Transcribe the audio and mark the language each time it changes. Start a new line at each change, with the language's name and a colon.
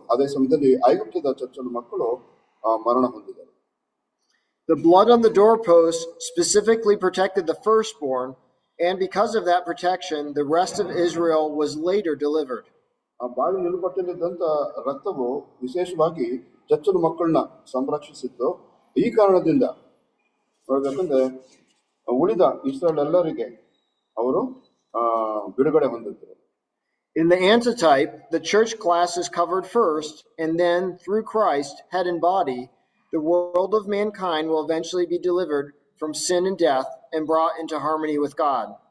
Kannada: ಅದೇ ಸಮಯದಲ್ಲಿ ಐಗುಪ್ತದ ಚೊಚ್ಚಲ ಮಕ್ಕಳು ಮರಣ ಹೊಂದಿದರು.
English: The blood on the doorpost specifically protected the firstborn, and because of that protection, the rest of Israel was later delivered.
Kannada: ಆ ಬಾವಿ ನಿಲುಪಟ್ಟಿದ್ದಂತ ರಕ್ತವು ವಿಶೇಷವಾಗಿ ಚೊಚ್ಚಲ ಮಕ್ಕಳನ್ನ ಸಂರಕ್ಷಿಸಿತ್ತು. ಈ ಕಾರಣದಿಂದ ನೋಡ್ಬೇಕಂದ್ರೆ ಉಳಿದ ಇಸ್ರೇಲ್ ಎಲ್ಲರಿಗೆ ಅವರು ಬಿಡುಗಡೆ ಹೊಂದಿದ್ರು.
English: In the antitype, the church class is covered first, and then through Christ, head and body, the world of mankind will eventually be delivered from sin and death and brought into harmony with God.